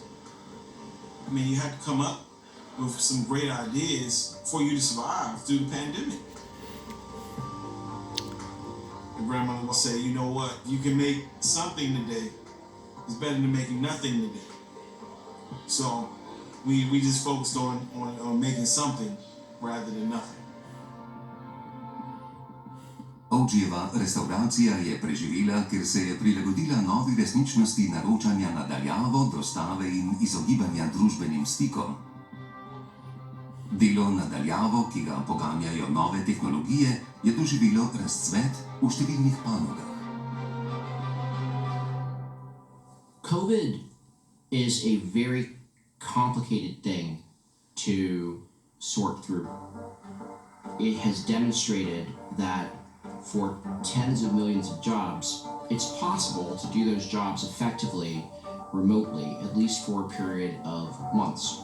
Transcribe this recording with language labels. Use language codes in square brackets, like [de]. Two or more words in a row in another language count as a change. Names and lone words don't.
[en] I mean, you have to come up with some great ideas for you to survive through the pandemic. My grandmother would say, you know what, you can make something today. It's better than making nothing today. So we just focused on making something rather than nothing. [sl] Ovčjeva restauracija je preživela, ker se je prilagodila novi resničnosti naročanja na daljavo, dostave in izogibanja družbenim stikom. Delo na daljavo, ki ga poganjajo nove tehnologije, je doživelo razcvet v številnih panogah. [en] COVID is a very complicated thing to sort through. It has demonstrated that for tens of millions of jobs, it's possible to do those jobs effectively, remotely, at least for a period of months.